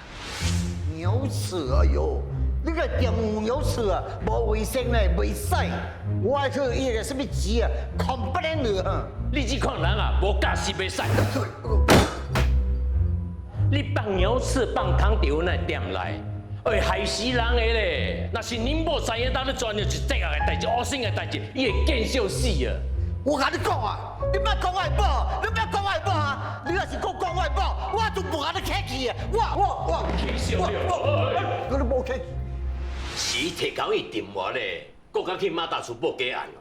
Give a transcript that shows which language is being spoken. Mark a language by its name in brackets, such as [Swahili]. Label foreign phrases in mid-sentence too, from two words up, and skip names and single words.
[Min Nan Chinese] 牛翅哎哟，你个店有牛翅啊，无卫生嘞，袂使。我爱去伊个什么局啊，complain 了哈。你这款人啊，无教识袂使。你放牛翅、放汤条那点来，会害死人的咧。若是恁某知影，当你钻到一这样的代志、恶性的代志，伊会见笑死啊！我甲你讲啊，你莫讲我的某，你莫讲我的某啊！你若是讲我的某，我就无甲你客气啊！我气笑了，我都无客气。是提高伊电话咧，搁甲去马大厝报假案哦。